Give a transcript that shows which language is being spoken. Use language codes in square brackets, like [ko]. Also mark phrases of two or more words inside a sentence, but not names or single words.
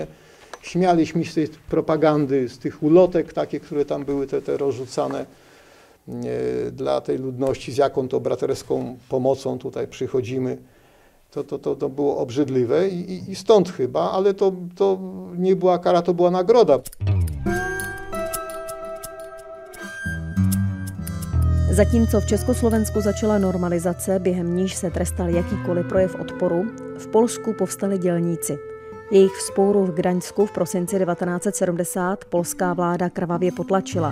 [pl] Śmialiśmy się z tej propagandy, z tych ulotek takie, które tam były te rozrzucane dla tej ludności, z jaką to braterską pomocą tutaj przychodzimy. To było obrzydliwe i stąd chyba, ale to nie była kara, to była nagroda. [cs] Zatímco v Československu začala normalizace, během níž se trestal jakýkoliv projev odporu, v Polsku povstali dělníci. Jejich vzpouru v Gdaňsku v prosinci 1970 polská vláda krvavě potlačila.